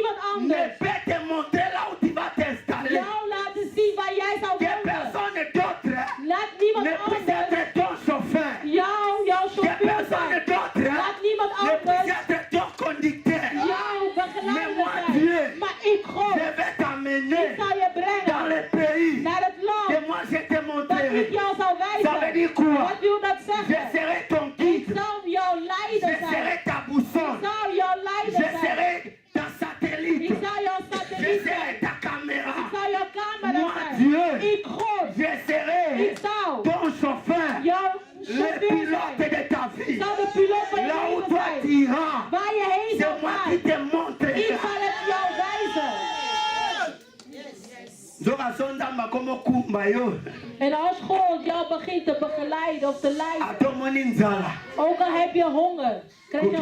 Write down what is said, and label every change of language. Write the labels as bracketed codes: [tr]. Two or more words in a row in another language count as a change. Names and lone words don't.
[fr] ne [nl] anders. [fr] peut te montrer là où tu vas t'installer. [nl] Jou laten zien waar jij zou [fr] Que [nl] wonen. [fr] personne d'autre [nl] Laat niemand [fr] ne puisse [nl] anders [fr] être ton chauffeur. [nl] jouw [fr] Que [nl] chauffeur [fr] personne [nl] zijn. [fr] d'autre [nl] Laat niemand [fr] ne puisse [nl] anders [fr] être ton conducteur. [nl] jouw begeleider [fr] moi, Dieu, [nl] zijn. Maar ik, God, [fr] Je vais t'amener [nl] ik zal je [fr] dans [nl] brengen [fr] le pays [nl] naar het [fr] que [nl] land [fr] moi je te [nl] dat ik [fr] montrerai. [nl] jou zal [fr] Ça veut [nl] wijzen. [fr] dire quoi? [nl] Wat wil dat [fr] Je [nl] zeggen? [fr] serai ton [nl] Ik [fr] guide. [nl] zal jouw [fr] Je [nl] leider zijn. [fr] serai ta [nl] Ik [fr] boussole. [nl] zal jouw [fr] Je [nl] leider zijn. [fr] serai ta [nl] Ik [fr] satellite. [nl] zal jouw [fr] Je [nl] satelliet [fr] serai [nl] zijn. [fr] ta caméra. [nl] Ik zal jouw camera [fr] Moi, [nl] zijn. [fr] Dieu, [nl] Ik, God, [fr] je serai [nl] ik zal [fr] ton chauffeur, [nl] jouw [fr] le [nl] chauffeur [fr] pilote [nl] zijn. [fr] de ta [nl] Ik [fr] vie. [nl] zal de piloot van je [fr] Là où [nl] leven [fr] toi tu [nl] zijn. [fr] iras, [nl] Waar je heen [fr] c'est [nl] zal [fr] moi [nl] gaan. [fr] qui te [nl] Ik [fr] montrerai. [nl] zal het jou wijzen. [ln] Zoka sondamba komo kumba yo. [nl] En als God jou begint te begeleiden of te leiden, [ln] Atomoni nzala. [nl] ook al heb je honger, krijg je